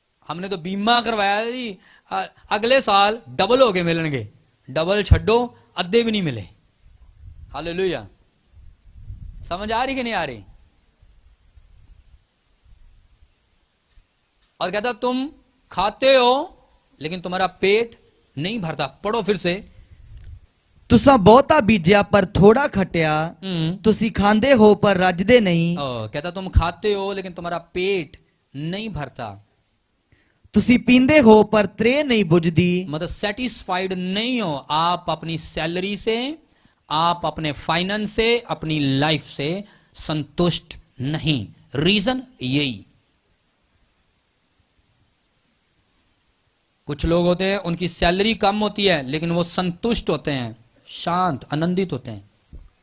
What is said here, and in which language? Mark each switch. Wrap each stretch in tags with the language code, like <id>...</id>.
<hi>हमने तो बीमा करवाया जी, अगले साल डबल हो के मिलेंगे, डबल</hi> <pa>छड्डो अद्धे</pa> <hi>भी नहीं मिले। हालेलुया। समझ आ रही कि नहीं आ रही? और कहता तुम खाते हो लेकिन तुम्हारा पेट नहीं भरता। पढ़ो फिर से।</hi> <pa>ਤੁਸੀਂ ਬਹੁਤਾ ਬੀਜਿਆ ਪਰ ਥੋੜਾ ਖਟਿਆ, ਤੁਸੀਂ ਖਾਂਦੇ ਹੋ ਪਰ ਰੱਜਦੇ ਨਹੀਂ।</pa> <hi>कहता तुम खाते हो लेकिन तुम्हारा पेट नहीं भरता।</hi> <pa>ਤੁਸੀਂ ਪੀਂਦੇ ਹੋ ਪਰ ਤ੍ਰੇਹ नहीं बुझदी।</pa> <hi>मतलब सेटिस्फाइड नहीं हो आप अपनी सैलरी से, आप अपने फाइनेंस से, अपनी लाइफ से संतुष्ट नहीं। रीजन यही। कुछ लोग होते हैं उनकी सैलरी कम होती है लेकिन वो संतुष्ट होते हैं, शांत, आनंदित होते हैं।</hi>